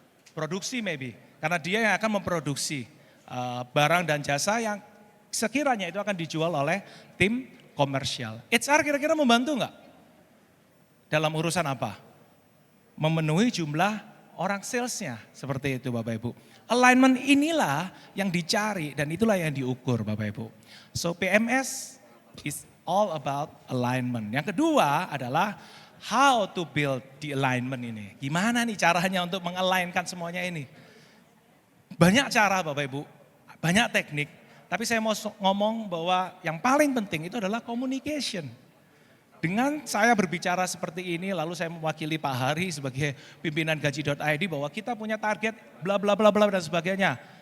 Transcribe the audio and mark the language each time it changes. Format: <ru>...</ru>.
<id>Produksi maybe, karena dia yang akan memproduksi barang dan jasa yang sekiranya itu akan dijual oleh tim komersial. HR kira-kira membantu nggak? Dalam urusan apa? Memenuhi jumlah orang salesnya, seperti itu Bapak Ibu. Alignment inilah yang dicari dan itulah yang diukur Bapak Ibu.</id> <en>So PMS is all about alignment.</en> <id>Yang kedua adalah</id> <en>how to build the alignment</en> <id>ini. Gimana nih caranya untuk mengalignkan semuanya ini? Banyak cara Bapak Ibu, banyak teknik. Tapi saya mau ngomong bahwa yang paling penting itu adalah communication. Dengan saya berbicara seperti ini, lalu saya mewakili Pak Hari sebagai pimpinan gaji.id bahwa kita punya target bla bla bla bla dan sebagainya.</id>